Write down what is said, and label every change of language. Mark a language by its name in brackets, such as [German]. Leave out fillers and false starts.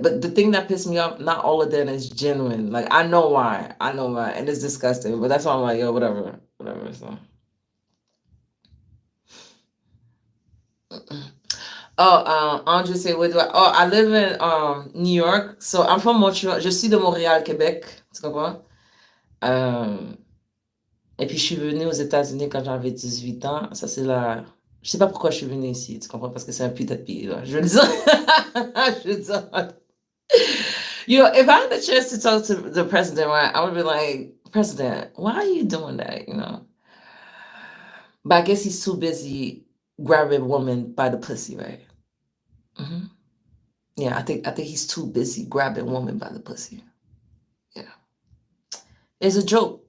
[English] But the thing that pissed me off, not all of them is genuine. Like I know why, and it's disgusting. But that's why I'm like, yo, whatever. So. Oh, Andrew say, where do I? Oh, I live in New York, so I'm from Montreal. [French] Je suis de Montréal, Québec. Tu comprends? Et puis je suis venue aux États-Unis quand j'avais 18 ans. Ça c'est la. Je sais pas pourquoi je suis venue ici, tu comprends? Parce que c'est un putain de pays, là. Je veux dire. Je veux dire. [English] You know, if I had the chance to talk to the president, right, I would be like, President, why are you doing that? You know? But I guess he's too busy grabbing women by the pussy, right? Mm-hmm. Yeah, I think he's too busy grabbing women by the pussy. Yeah, it's a joke.